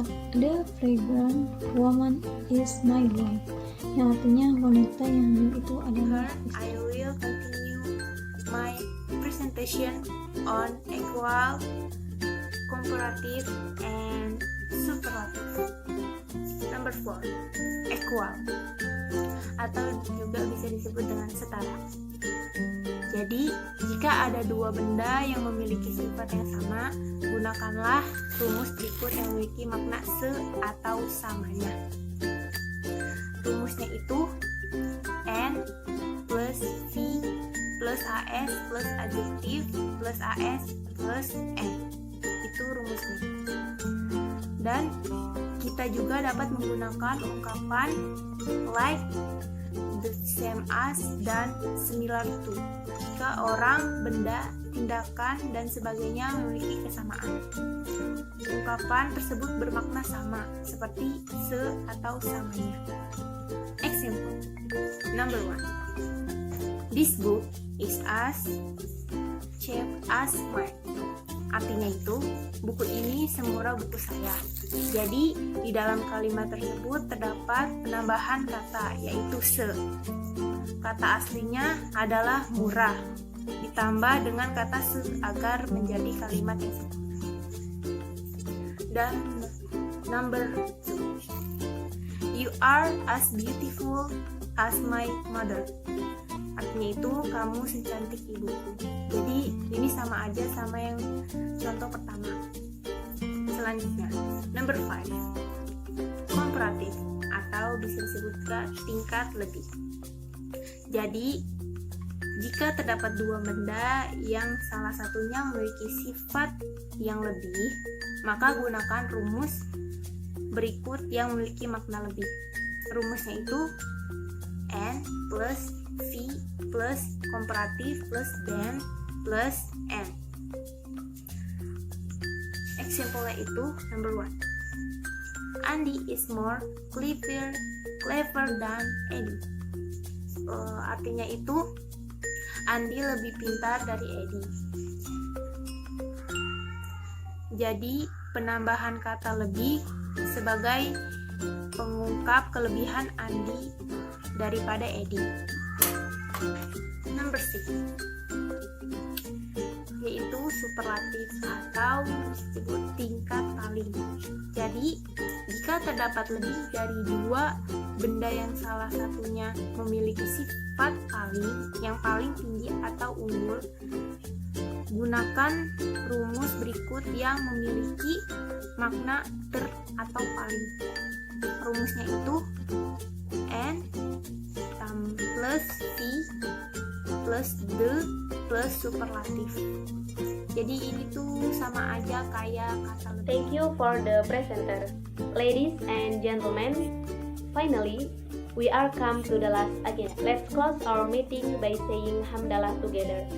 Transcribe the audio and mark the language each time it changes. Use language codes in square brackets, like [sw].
[en] The fragrant woman is my wife, [id] yang artinya wanita yang hamil itu adalah [en] I will continue my presentation on equal, comparative, and superlative. Number 4, equal, [id] atau juga bisa disebut dengan setara. Jadi, jika ada dua benda yang memiliki sifat yang sama, gunakanlah rumus berikut yang memiliki makna se atau samanya. Rumusnya itu N plus V plus AS plus adjektif plus AS plus N. Itu rumusnya. Dan kita juga dapat menggunakan ungkapan like, the same as, dan similar to jika orang, benda, tindakan, dan sebagainya memiliki kesamaan. Ungkapan tersebut bermakna sama, seperti se atau samanya. [en] Example. Number 1. This book is as cheap as mine. [id] Artinya itu, buku ini semurah buku saya. Jadi, di dalam kalimat tersebut terdapat penambahan kata, yaitu se. Kata aslinya adalah murah, ditambah dengan kata se agar menjadi kalimat yang sempurna. Dan [en] number 2. You are as beautiful as my mother. [id] Artinya itu, kamu secantik ibuku. Jadi, ini sama aja sama yang contoh pertama. Selanjutnya, [en] number 5. [id] Komparatif, atau bisa disebut tingkat lebih. Jadi, jika terdapat dua benda yang salah satunya memiliki sifat yang lebih, maka gunakan rumus berikut yang memiliki makna lebih. Rumusnya itu N plus V plus komparatif plus dan plus N. simpelnya itu [en] number 1. Andy is more clever than Eddie. [id] Artinya itu Andy lebih pintar dari Eddie. Jadi penambahan kata lebih sebagai pengungkap kelebihan Andy daripada Eddie. [en] Number 6, [id] yaitu superlatif atau disebut tingkat paling. Jadi jika terdapat lebih dari 2 benda yang salah satunya memiliki sifat yang paling tinggi atau unggul, gunakan rumus berikut yang memiliki makna ter atau paling. Rumusnya itu N plus V plus the plus superlatif. Jadi ini tuh sama aja kayak kata lebih. [en] Thank you for the presenter. Ladies and gentlemen, finally, we are come to the last again. Let's close our meeting by saying hamdalah together.